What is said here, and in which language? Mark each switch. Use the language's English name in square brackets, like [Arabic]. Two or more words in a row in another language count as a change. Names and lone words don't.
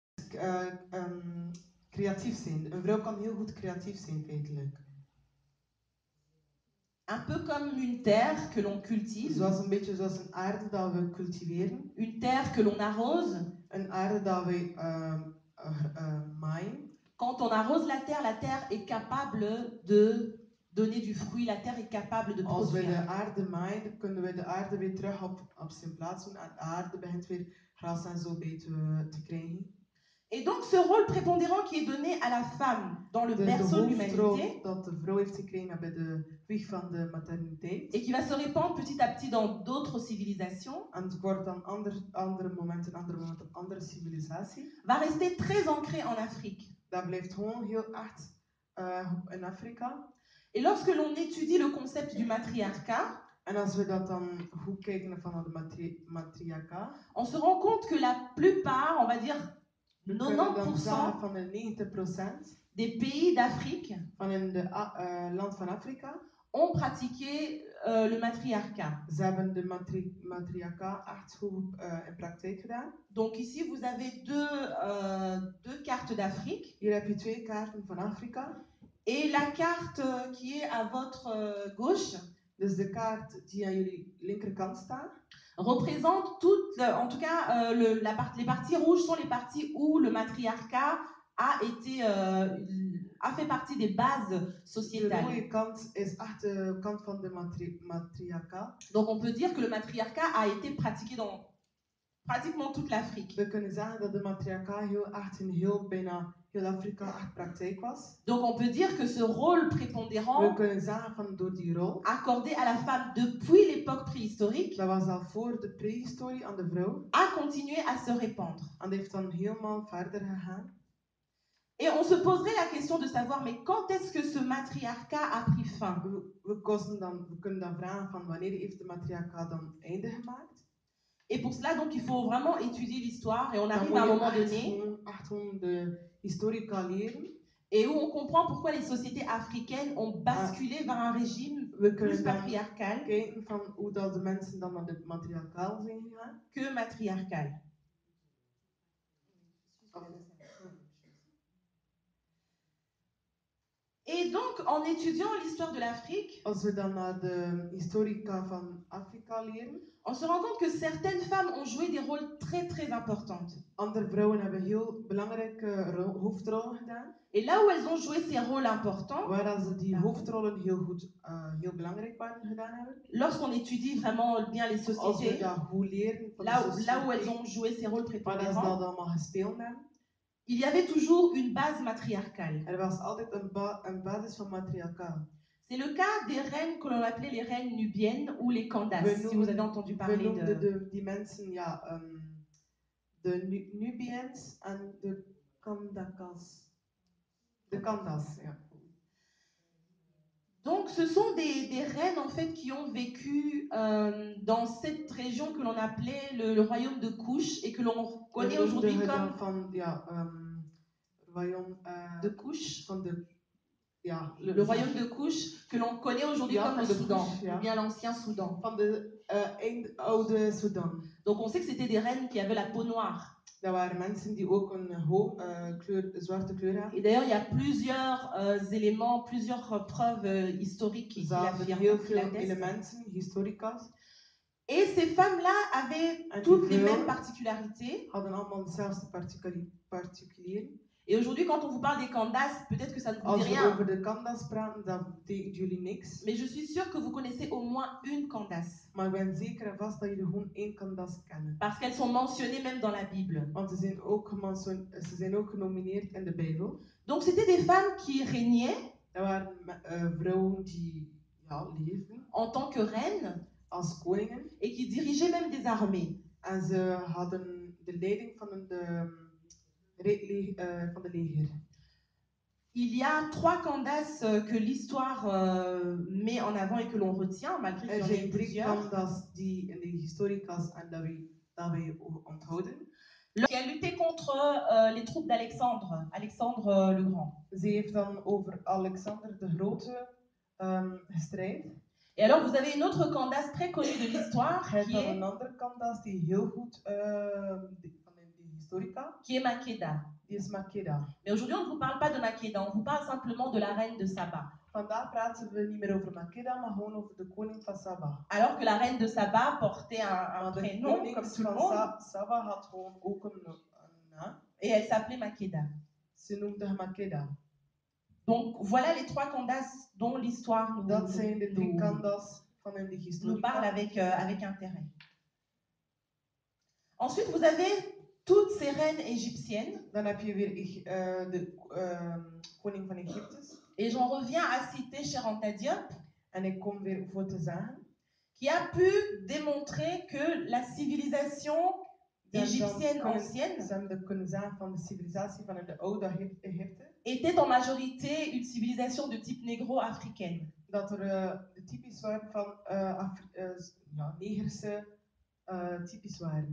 [Dutch] creatief zijn. Een vrouw kan heel goed creatief zijn, feitelijk. [French] Un peu comme une terre que l'on cultive. [Dutch] Zoals een beetje zoals een aarde dat we cultiveren. [French] Une terre que l'on arrose. [Dutch] Een aarde dat we maaien. [French] Quand on arrose la terre est capable de donner du fruit. La terre est capable de [Dutch] Als we [French] produire. [Dutch] de aarde maaien, dan kunnen we de aarde weer terug op zijn plaats doen. En de aarde begint weer gras en zo bij te krijgen. [French] Et donc ce rôle prépondérant qui est donné à la femme dans le berceau de l'humanité, [Dutch] dat de vrouw heeft gekregen bij de wieg van de materniteit. [French] et qui va se répandre petit à petit dans d'autres civilisations, [Dutch] En het wordt dan andere momenten op andere civilisatie. [French] va rester très ancré en Afrique. [Dutch] Dat blijft gewoon heel echt in Afrika. [French] Et lorsque l'on étudie le concept du matriarcat, [Dutch] En als we dat dan goed kijken van de matriarcat, [French] on se rend compte que la plupart, on va dire 90% [Dutch] 90% van de 90% [French] des pays d'Afrique [Dutch] van in de land van Afrika [French] ont pratiqué le matriarcat. [Dutch] Ze hebben de matriarcat echt goed in praktijk gedaan. [French] Donc ici vous avez deux cartes d'Afrique. [Dutch] Hier heb je 2 kaarten van Afrika. [French] Et la carte qui est à votre gauche, [Dutch] dus de kaart die aan jullie linkerkant staat, [French] représente toutes, en tout cas, les parties rouges sont les parties où le matriarcat a fait partie des bases sociétales. [Dutch] De rode kant is echt de kant van de matriarcat. [French] Donc on peut dire que le matriarcat a été pratiqué dans pratiquement toute l'Afrique. [Dutch] We kunnen zeggen dat de matriarcat echt in bijna heel Afrika echt praktijk was. [French] Donc on peut dire que ce rôle prépondérant [Dutch] We kunnen zeggen van door die rol [French] accordé à la femme depuis l'époque préhistorique, [Dutch] dat was al voor de prehistorie aan de vrouw, [French] a continué à se répandre. [Dutch] en die heeft dan helemaal verder gegaan. [French] Et on se poserait la question de savoir, mais quand est-ce que ce matriarcat a pris fin? [Dutch] We kunnen dan vragen van wanneer heeft de matriarcat dan einde gemaakt? [French] Et pour cela, donc, il faut vraiment étudier l'histoire et on [Dutch] Dan [French] arrive [Dutch] moet [French] à un [Dutch] je [French] moment [Dutch] echt [French] donné [Dutch] gewoon de historica leren. [French] et où on comprend pourquoi les sociétés africaines ont basculé vers un régime plus patriarcal [Dutch] Kijken van hoe dat de mensen dan naar de matriarcaal zijn gegaan. [French] Que matriarcal. Et donc, en étudiant l'histoire de l'Afrique, [Dutch] als we dan naar de historica van Afrika leren, [French] on se rend compte que certaines femmes ont joué des rôles très très importants. [Dutch] Andere vrouwen hebben heel belangrijke hoofdrollen gedaan. [French] Et là où elles ont joué ces rôles importants, [Dutch] waar ze die hoofdrollen heel belangrijk waren gedaan hebben. [French] Lorsqu'on étudie vraiment bien les sociétés, [Dutch] als we dat goed leren van [French] là où elles ont joué ces rôles prépondérants, [Dutch] waar ze dat allemaal gespeeld hebben, [French] il y avait toujours une base matriarcale. [Dutch] Er was altijd een basis van matriarcaal. [French] C'est le cas des reines que l'on appelait les reines nubiennes ou les Candace, si vous avez entendu parler de... [Dutch] die mensen, ja, de Nubiërs en de Kandakas. De Kandas, ja. [French] Donc, ce sont des reines en fait qui ont vécu dans cette région que l'on appelait le royaume de Kush et que l'on connaît aujourd'hui comme royaume de Kush. [Dutch] Ja, [French] le royaume de Kush que l'on connaît aujourd'hui comme le Soudan, [Dutch] Kush, ja. [French] ou bien l'ancien Soudan. [Dutch] Van de oude Sudan. [French] Donc, on sait que c'était des reines qui avaient la peau noire. [Dutch] Dat waren mensen die ook een zwarte kleur hadden. [French] Et d'ailleurs, il y a plusieurs éléments, plusieurs preuves historiques qui l'affirment, [Dutch] heel [French] qui [Dutch] veel [French] l'attestent. [Dutch] elementen, historica's. [French] Et ces femmes-là avaient toutes les mêmes particularités. [Dutch] Hadden allemaal dezelfde particulieren. [French] Et aujourd'hui, quand on vous parle des Candace, peut-être que ça ne vous dit rien. [Dutch] Als we over de Candace praten, dat betekent jullie niks. [French] Mais je suis sûre que vous connaissez au moins une Candace. [Dutch] Maar ik ben zeker en vast dat jullie gewoon één Candace kennen. [French] Parce qu'elles sont mentionnées même dans la Bible. [Dutch] Want ze zijn ook genomineerd in de Bijbel. [French] Donc c'était des femmes qui régnaient. [Dutch] Dat waren vrouwen die leefden. [French] En tant que reines. [Dutch] Als koningen. [French] Et qui dirigeaient même des armées. [Dutch] En ze hadden de leiding van de leger. [French] Il y a 3 Candaces que l'histoire met en avant et que l'on retient, malgré qu'il y en ait plusieurs. [Dutch] Er zijn 3 Candaces die in de historica's en dat wij onthouden. [French] Qui a lutté contre les troupes d'Alexandre, Alexandre le Grand. [Dutch] Ze heeft dan over Alexander de Grote gestrijd. [French] Et alors, vous avez une autre Candace très connue de l'histoire qui est... [Dutch] een andere Candace die heel goed van de historica, [French] qui est Makeda. [Dutch] die is Makeda. [French] Mais aujourd'hui, on ne vous parle pas de Makeda, on vous parle simplement de la reine de Saba. [Dutch] Vandaag praten we niet meer over Makeda, maar gewoon over de koning van Saba. [French] Alors que la reine de Saba portait un [Dutch] Maar de [French] prénom, comme [Dutch] koningin [French] tout le [Dutch] van [French] monde, [Dutch] Saba had gewoon ook een naam. [French] et elle s'appelait Makeda. [Dutch] Ze noemde haar Makeda. [French] Donc voilà les trois Kandas dont l'histoire [Dutch] Dat zijn de drie kandas van in de [French] nous [Dutch] historie. [French] parle avec intérêt. Ensuite, vous avez toutes ces reines égyptiennes. [Dutch] Dan heb je weer de koning van Egypte. [French] Et j'en reviens à citer Cheranta Diop. [Dutch] En ik kom weer voor te zeggen. [French] Qui a pu démontrer que la civilisation égyptienne ancienne était en majorité une civilisation de type négro-africaine. [Dutch] Dat de typisch waren van negerse typisch waren.